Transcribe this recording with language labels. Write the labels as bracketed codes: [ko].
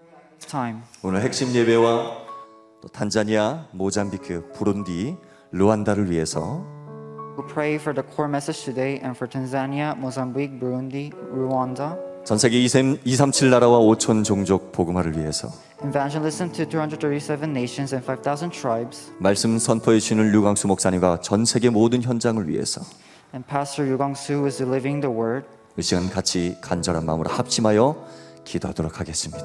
[en] This time, [ko] 오늘 핵심 예배와 또 탄자니아, 모잠비크, 부룬디, 루안다를 위해서 [en] we pray for the core message today and for Tanzania, Mozambique, Burundi, Rwanda. [ko] 전 세계 237 나라와 5천 종족 복음화를 위해서 [en] Evangelism to 237 nations and 5,000 tribes. [ko] 말씀 선포해 주시는 류광수 목사님과 전 세계 모든 현장을 위해서 [en] And Pastor Yu Gang-soo who is delivering the word. [ko] 이 시간 같이 간절한 마음으로 합심하여 기도하도록 하겠습니다.